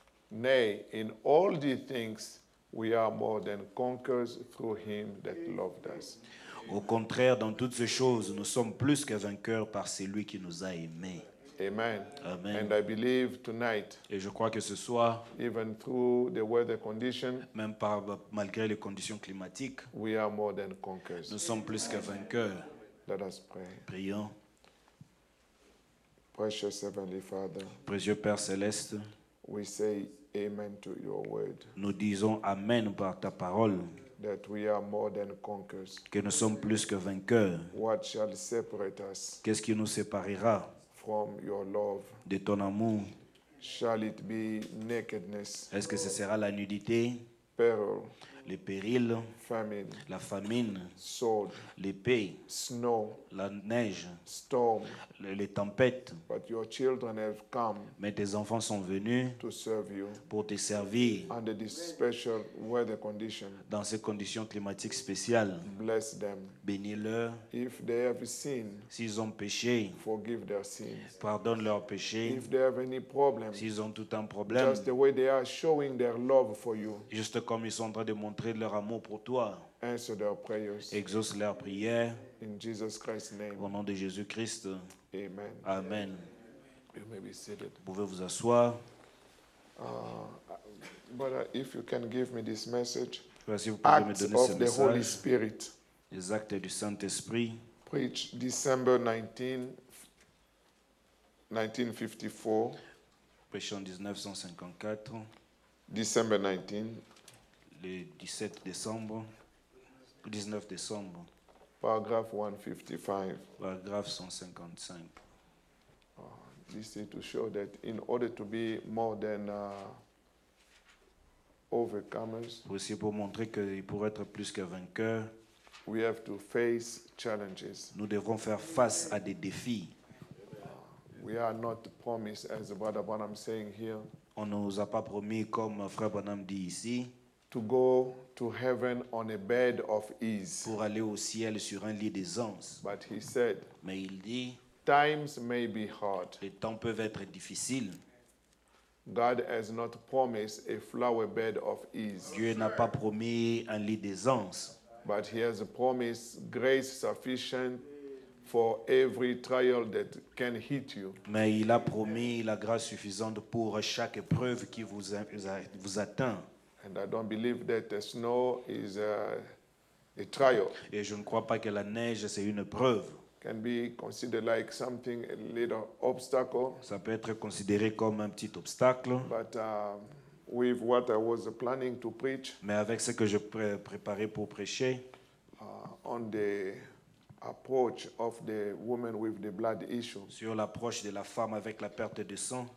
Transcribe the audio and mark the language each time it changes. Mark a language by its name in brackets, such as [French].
[English] Nay, in all these things we are more than conquerors through him that loved us. [French] Au contraire, dans toutes ces choses, nous sommes plus que vainqueurs par celui qui nous a aimés. [English] Amen. [French] Amen. [English] And I believe tonight, [French] Et je crois que ce soir, [English] even through the weather condition, [French] même malgré les conditions climatiques, [English] we are more than conquerors. [French] nous sommes plus que vainqueurs. [English] Let us pray. [French] Prions. [English] Precious Heavenly Father, [French] Précieux Père Céleste, [English] we say amen to your word, [French] nous disons Amen par ta parole, [English] that we are more than conquerors. [French] que nous sommes plus que vainqueurs. [English] What shall separate us [French] Qu'est-ce qui nous séparera [English] from your love? [French] de ton amour? [English] Shall it be nakedness, [French] Est-ce que ce sera la nudité, [English] peril, [French] les périls, [English] famine, [French] la famine, [English] sword, [French] l'épée, [English] snow, [French] la neige, [English] storm? [French] les tempêtes? [English] But your children have come [French] Mais tes enfants sont venus [English] to serve you [French] pour te servir [English] under this special weather condition. [French] dans ces conditions climatiques spéciales. [English] Bless them. [French] Bénis-leur. [English] If they have sinned, [French] S'ils ont péché, [English] forgive their sins. [French] pardonne leurs péchés. [English] If they have any problem, [French] S'ils ont tout un problème, [English] just the way they are showing their love for you, [French] juste comme ils sont en train de montrer leur amour pour toi, [English] answer their prayers. [French] exauce leurs prières. [English] In Jesus Christ's name, [French] Au nom de Jésus-Christ, [English] amen. [French] Amen. [English] You may be seated. [French] Vous pouvez vous asseoir. [English] But if you can give me this message, [French] Si vous pouvez me [English] Acts [French] donner ce [English] of the Holy [French] message, [English] Spirit, [French] les actes du Saint-Esprit, [English] preached December 19, 1954, [French] prêché en 1954, [English] December 19, [French] le 17 décembre, 19 décembre, [English] paragraph 155. [French] paragraphe 155. [English] This is to show that in order to be more than overcomers, [French] Aussi pour montrer que pour être plus que vainqueur, [English] we have to face challenges. [French] nous devrons faire face à des défis. [English] We are not promised, as Brother Branham saying here, [French] On ne nous a pas promis, comme Frère Branham dit ici, [English] to go to heaven on a bed of ease. [French] pour aller au ciel sur un lit d'aisance. [English] But he said, [French] Mais il dit, [English] times may be hard. [French] les temps peuvent être difficiles. [English] God has not promised a flower bed of ease, [French] Dieu n'a pas promis un lit d'aisance, [English] but he has promised grace sufficient for every trial that can hit you. [French] mais il a promis la grâce suffisante pour chaque épreuve qui vous atteint. [English] And I don't believe that the snow is a trial. [French] Et je ne crois pas que la neige, c'est une épreuve. [English] Can be considered like something, a little obstacle. [French] Ça peut être considéré comme un petit obstacle. [English] But with what I was planning to preach [French] Mais avec ce que je préparais pour prêcher, [English] on the approach of the woman with the blood issue, [French] sur l'approche de la femme avec la perte de sang,